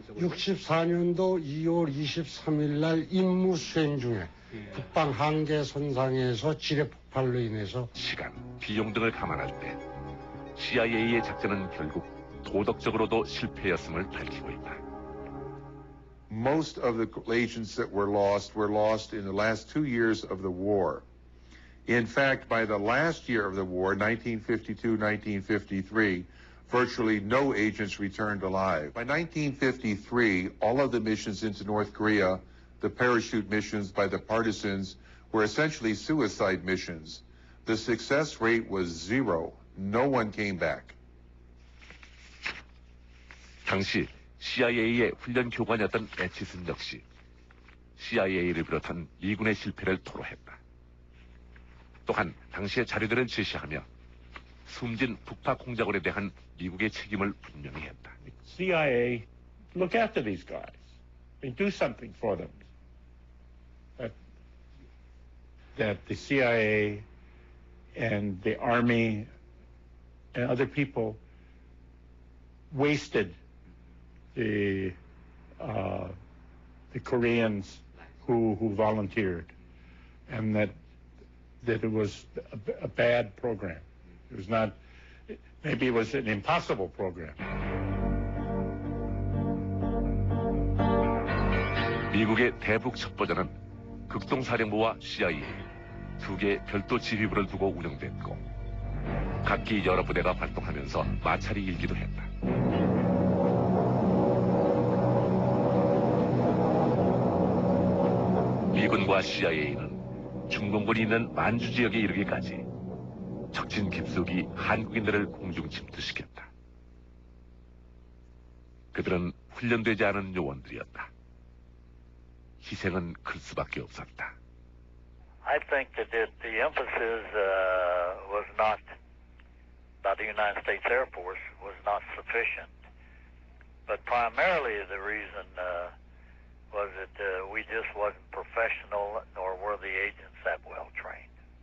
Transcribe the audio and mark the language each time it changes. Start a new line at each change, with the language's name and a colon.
Korean: 64년도 2월 23일 날 임무 수행 중에 북방 한계 선상에서 지뢰 폭발로 인해서 시간, 비용 등을 감안할 때 CIA의 작전은 결국 도덕적으로도 실패였음을 밝히고 있다.
English: Most of the agents that were lost in the last 2 years of the war. In fact, by the last year of the war, 1952-1953, virtually no agents returned alive. By 1953, all of the missions into North Korea, the parachute missions by the partisans, were essentially suicide missions. The success rate was 0. No one came back.
Korean: 당시 CIA의 훈련 교관이었던 에치슨 역시 CIA를 비롯한 미군의 실패를 토로했다. 또한 당시의 자료들은 제시하며 숨진 북파 공작원에 대한 미국의 책임을 분명히 했다.
English: CIA, look after these guys. I mean, do something for them. That the CIA and the Army and other people wasted the Koreans who volunteered, and that it was a bad program. It was not, maybe it was an impossible program.
Korean: 미국의 대북 첩보전은 극동사령부와 CIA 두 개의 별도 지휘부를 두고 운영됐고 각기 여러 부대가 활동하면서 마찰이 일기도 했다. 미군과 CIA는 중공군이 있는 만주 지역에 이르기까지 적진 깊숙이 한국인들을 공중 침투시켰다. 그들은 훈련되지 않은 요원들이었다. 희생은 클 수밖에 없었다.
English: I think that the emphasis was not, by the United States Air Force, was not sufficient. But primarily the reason was that we just wasn't professional, nor were the agents that well trained.